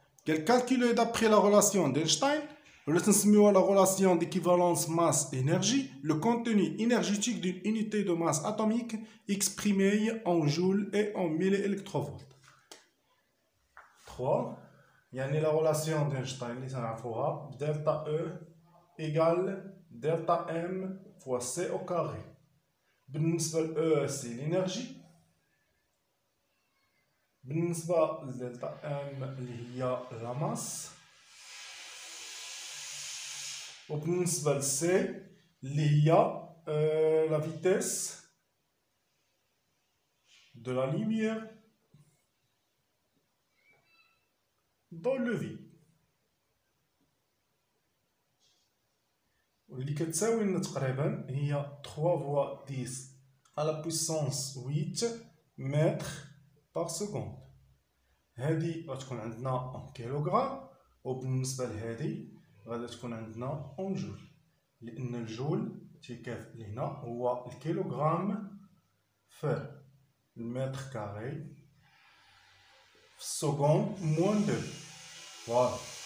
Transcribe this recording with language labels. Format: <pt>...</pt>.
<fr>Quel calcul d'après la relation d'Einstein, la relation d'équivalence masse-énergie, le contenu énergétique d'une unité de masse atomique exprimée en joules et en milliélectrovolts. 3. يعني la relation d'Einstein</fr> <ar>اللي تنعرفوها</ar> <fr>delta E égale delta M fois C au carré.</fr> <ar>بالنسبة ل</ar> <fr>E c'est l'énergie.</fr> <ar>بالنسبة ل delta M اللي هي</ar> <fr>la masse.</fr> <ar>وبالنسبة ل C اللي هي</ar> <fr>la vitesse de la lumière dans le vide. واللي كتساوي لنا تقريبا هي 3 fois 10 à la puissance 8 mètres par seconde.</fr> <ar>هادي غتكون عندنا en كيلوغرام، وبالنسبة لهادي غادي تكون عندنا en جول، لأن الجول تيكافئ لينا هو الكيلوغرام في المتر كاري في السكوند موان 2. فوالا.</ar>